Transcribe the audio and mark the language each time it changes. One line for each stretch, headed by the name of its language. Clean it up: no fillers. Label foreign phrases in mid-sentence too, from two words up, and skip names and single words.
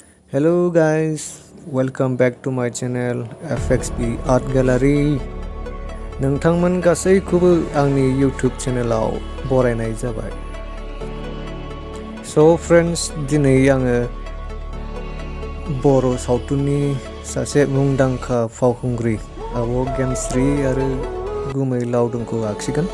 English: Hello guys, welcome back to my channel FXB Art Gallery.
Bodo: नोंथांमोन गासैखौबो आंनि YouTube चेनेलाव बरायनाय जाबाय.
English: So friends,
Bodo: दिनै आङो बर' सावथुननि सासे मुंदांखा फावखुंग्रि आब' गेमस्रि आरो गुमै लावदुमखौ आखिगोन.